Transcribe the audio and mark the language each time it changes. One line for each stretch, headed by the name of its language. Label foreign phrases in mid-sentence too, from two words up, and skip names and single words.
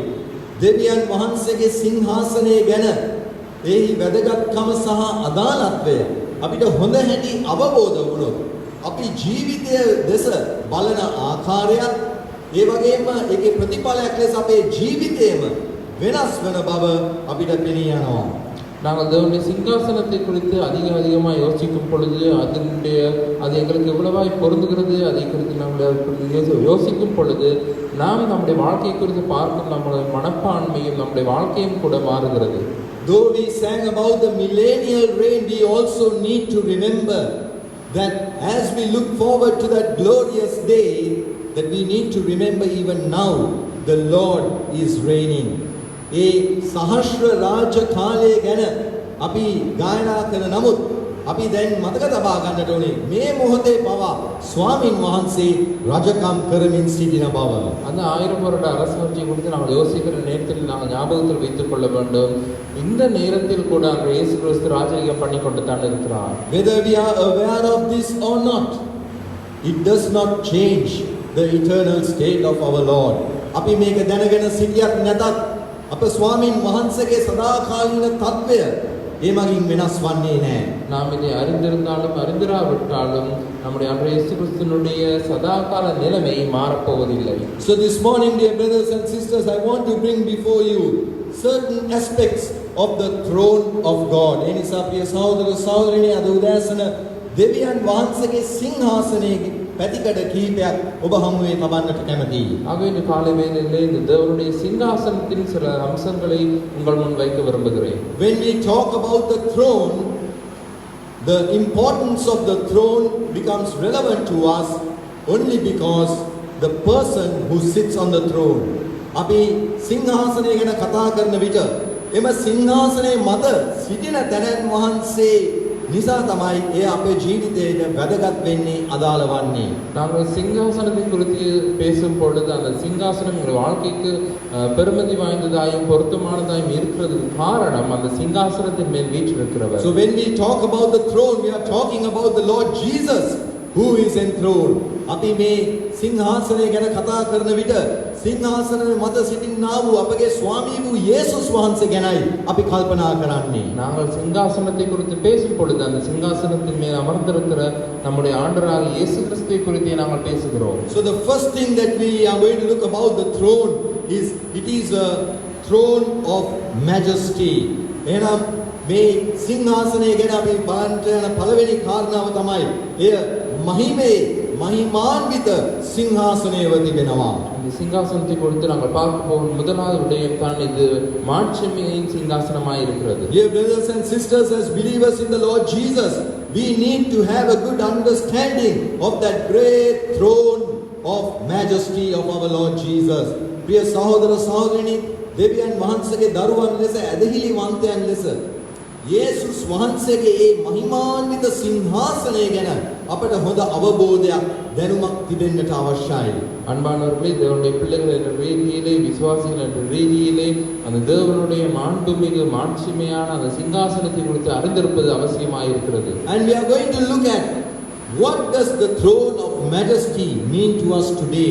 Sinhala: දෙවියන් වහන්සේගේ සිංහාසනය ගැන එහි වැදගත්කම සහ අදාළත්වය අපිට හොඳ හැටි අවබෝධ වුණොත් අපි ජීවිතය දෙස බලන ආකාරයත් ඒ වගේම ඒකේ ප්‍රතිඵලයක් ලෙස අපේ ජීවිතයම වෙනස් වෙන බව අපිට පෙනී යනවා.
Tamil: நாங்கள் தேவனுடைய சிங்காசனத்தை குறித்து அதிகமாக யோசிக்கும் பொழுது அது எங்களுக்கு எவ்வளவாய் பொருந்துகிறது அதை குறித்து நாங்கள் யோசிக்கும் பொழுது நாம் நம்முடைய வாழ்க்கையை குறித்து பார்க்கும் நம்முடைய மனப்பான்மையும் நம்முடைய வாழ்க்கையும் கூட மாறுகிறது.
English: Though we sang about the millennial reign, we also need to remember that as we look forward to that glorious day, that we need to remember even now the Lord is reigning.
Sinhala: ඒ සහස්‍ර රාජ්‍ය කාලය ගැන අපි ගායනා කරන නමුත් අපි දැන් මතක තබා ගන්නට ඕනේ මේ මොහොතේ පවා ස්වාමින් වහන්සේ රජකම් කරමින් සිටින බව.
Tamil: அந்த 1000 வருட அரசாட்சி குறித்து நாங்கள் யோசிக்கிற நேரத்தில் நாங்கள் ஞாபகத்தில் வைத்துக் கொள்ள வேண்டும். இந்த நேரத்தில் கூட அன்று இயேசு கிறிஸ்து ராஜ்யம் பண்ணி கொண்டு தான் இருக்கிறார்.
English: Whether we are aware of this or not, it does not change the eternal state of our Lord.
Sinhala: අපි මේක දැනගෙන සිටියක් නැතත් අප ස්වාමින් වහන්සේගේ සදාකාලීන තත්වය ඒ මගින් වෙනස් වන්නේ නැහැ.
Tamil: நாம் இதை அறிந்திருந்தாலும் அறிந்திராவிட்டாலும் நம்முடைய அன்றைய இயேசு கிறிஸ்துவினுடைய சதாகால நிலைமை மாறப்போவதில்லை.
English: So this morning, dear brothers and sisters, I want to bring before you certain aspects of the throne of God.
Sinhala: එනිසා ප්‍රිය සහෝදර සහෝදරියනි, අද උදෑසන දෙවියන් වහන්සේගේ සිංහාසනයේ පැතිකඩ කීපයක් ඔබ හමුවේ තබන්නට කැමතියි.
Tamil: ஆகவே இந்த காலை வேளையிலே இந்த தேவனுடைய சிங்காசனத்தின் சில அம்சங்களை உங்கள் முன் வைக்க விரும்புகிறேன்.
English: When we talk about the throne, the importance of the throne becomes relevant to us only because the person who sits on the throne.
Sinhala: අපි සිංහාසනය ගැන කතා කරන විට එම සිංහාසනයේ මත සිටින තැනැන් වහන්සේ නිසා තමයි ඒ අපේ ජීවිතයට වැදගත් වෙන්නේ අදාළ වන්නේ.
Tamil: நாங்கள் சிங்காசனத்தை குறித்து பேசும் பொழுது அந்த சிங்காசனம் எங்கள் வாழ்க்கைக்கு பெருமதி வாய்ந்ததாயும் பொருத்தமானதாயும் இருக்கிறதுக்கு காரணம் அந்த சிங்காசனத்தின் மேல் வீற்றிருக்கிறவர்.
English: So when we talk about the throne, we are talking about the Lord Jesus who is enthroned.
Sinhala: අපි මේ සිංහාසනය ගැන කතා කරන විට සිංහාසනයේ මත සිටින්නා වූ අපගේ ස්වාමී වූ යේසුස් වහන්සේ ගැනයි අපි කල්පනා කරන්නේ.
Tamil: நாங்கள் சிங்காசனத்தை குறித்து பேசும் பொழுது அந்த சிங்காசனத்தின் மேல் அமர்ந்திருக்கிற நம்முடைய ஆண்டவராகிய இயேசு கிறிஸ்துவை குறித்தே நாங்கள் பேசுகிறோம்.
English: So the first thing that we are going to look about the throne is it is a throne of majesty.
Sinhala: එහෙනම් මේ සිංහාසනය ගැන අපි බලන්න යන පළවෙනි කාරණාව තමයි එය මහිමාන්විත සිංහාසනයව තිබෙනවා.
Tamil: இந்த சிங்காசனத்தை குறித்து நாங்கள் பார்க்க போகும் முதலாவது விடயம் தான் இது மாட்சிமையின் சிங்காசனமாய் இருக்கிறது.
English: Dear brothers and sisters, as believers in the Lord Jesus, we need to have a good understanding of that great throne of majesty of our Lord Jesus.
Sinhala: ප්‍රිය සහෝදර සහෝදරිනි, දෙවියන් වහන්සේගේ දරුවන් ලෙස ඇදහිලි වන්තයන් ලෙස යේසුස් වහන්සේගේ ඒ මහිමාන්විත සිංහාසනය ගැන අපට හොඳ අවබෝධයක් දැනුමක් තිබෙන්නට අවශ්‍යයි.
Tamil: அன்பானவர்களே, தேவனுடைய பிள்ளைகள் என்ற ரீதியிலே, விசுவாசிகள் என்ற ரீதியிலே அந்த தேவனுடைய மாண்புமிகு மாட்சிமையான அந்த சிங்காசனத்தை குறித்து அறிந்திருப்பது அவசியமாயிருக்கிறது.
English: And we are going to look at what does the throne of majesty mean to us today.